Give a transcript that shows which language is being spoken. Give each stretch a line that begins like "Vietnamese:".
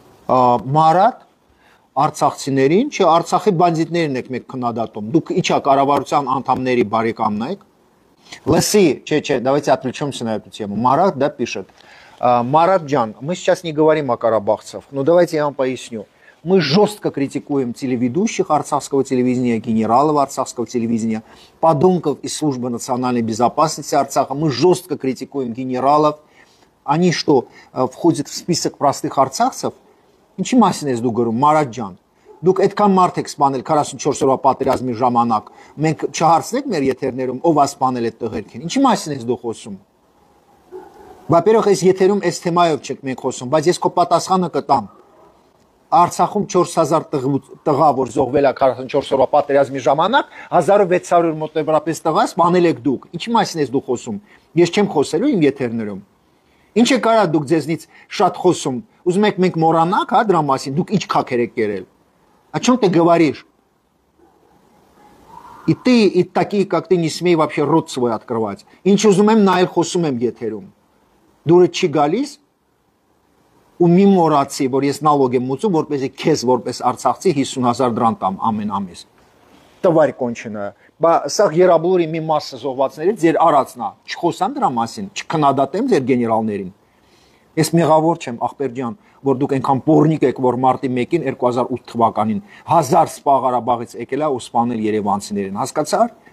Armenian: Մարատ Արցախցիներին, չէ, Արցախի բանդիտներն եք մեկ քննադատում։ Դուք ինչա կառավարության անդամների բարեկամն եք։
Russian: Леси, давайте отвлечемся на эту тему. Марат, да, пишет. Марат Джан, мы сейчас не говорим о карабахцах, но давайте я вам поясню. Мы жестко критикуем телеведущих арцахского телевидения, генералов арцахского телевидения, подонков из службы национальной безопасности Арцаха. Мы жестко критикуем генералов. Они что, входят в список простых арцахцев?
Armenian: Ինչի մասին ես դու գրում, Մարատ ջան։ Դուք այդքան մարդ եք սպանել 44 օրվա պատերազմի ժամանակ։ Մենք չհարցնենք մեր եթերներում ով է սպանել այդ տղերքին։ Ինչի մասին ես դու խոսում։
Russian: Во-первых,
Armenian: այս եթերում այս թեմայով չեք մենք խոսում, բայց ես քո պատասխանը կտամ։ Արցախում 4000 տղա, որ զոհվել է 44 օրվա պատերազմի ժամանակ, 1600 մոտավորապես տղա սպանել եք դուք։ Ինչի մասին ես դու խոսում։ Ես չեմ խոսելու իմ եթերներում։ Ինչ է կարա դուք ձեզնից շատ խոսում։ Ուզում եք մենք մոռանանք, հա, դրա մասին, դուք ինչ քաքեր եք կերել։
Russian: О чем ты говоришь? И ты, и такие, как ты, не смей вообще рот свой открывать.
Armenian: Ինչ ուզում եմ նայել խոսում եմ եթերում։ Դուրը չի գալիս ու մի մոռացի, որ ես նալոգ եմ մուծում, որպեսզի քեզ որպես արցախցի 50000 դրամ տամ ամեն ամիս։
Russian: Տվարի կոնչինը։
Armenian: Բա սա երաբլուրի մի մասը զոհվածներից ձեր արածնա։ Չխոսամ դրա մասին, չքննադատեմ ձեր գեներալներին։ Ես մեղավոր չեմ, ախպեր ջան, որ դուք այնքան պորնիկ եք, որ մարտի 1-ին 2008 թվականին 1000 սպա Ղարաբաղից եկել է ու սպանել երևանցիներին, հասկացար։